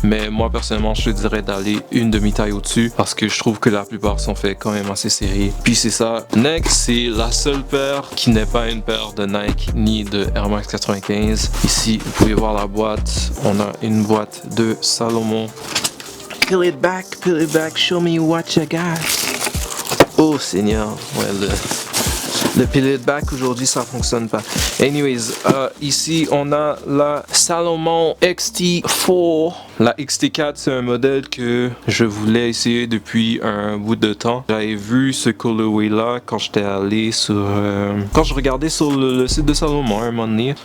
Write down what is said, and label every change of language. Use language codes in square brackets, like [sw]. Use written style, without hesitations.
[fr] Mais moi, personnellement, je te dirais d'aller une demi-taille au-dessus, parce que je trouve que la plupart sont faits quand même assez serrés. Puis c'est ça. Next, c'est la seule paire qui n'est pas une paire de Nike ni de Air Max 95. Ici, vous pouvez voir la boîte. On a une boîte de Salomon. [en] Peel it back, show me what you got. [fr] Oh Seigneur, ouais, le [en] peel it back [fr] aujourd'hui ça fonctionne pas. Anyways, ici on a la Salomon XT4. La XT4 c'est un modèle que je voulais essayer depuis un bout de temps. J'avais vu ce colorway là quand j'étais allé quand je regardais sur le site de Salomon un moment donné.